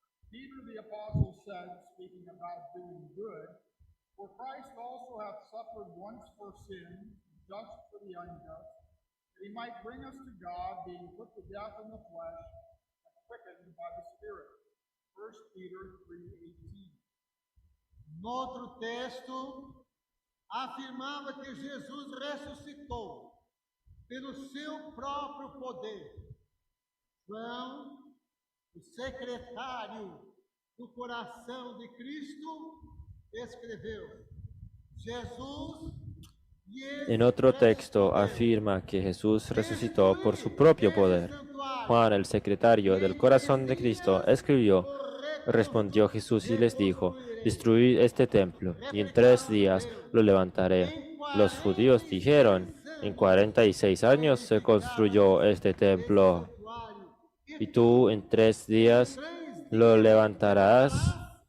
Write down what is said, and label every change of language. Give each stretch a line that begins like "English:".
English: Peter the Apostle said, speaking about doing good, for Christ also hath suffered once for sin, just for the unjust, that he might bring us to God, being put to death in the flesh, and quickened by the Spirit. 1 Peter 3:18.
Portuguese: Noutro texto afirmava que Jesus ressuscitou pelo seu próprio poder. João, o secretário do coração de Cristo, escreveu: Jesus
Spanish: En otro texto afirma que Jesús resucitó por su propio poder. Juan, el secretario del corazón de Cristo, escribió: respondió Jesús y les dijo: destruid este templo, y en 3 días lo levantaré. Los judíos dijeron: en 46 años se construyó este templo, y tú en 3 días lo levantarás.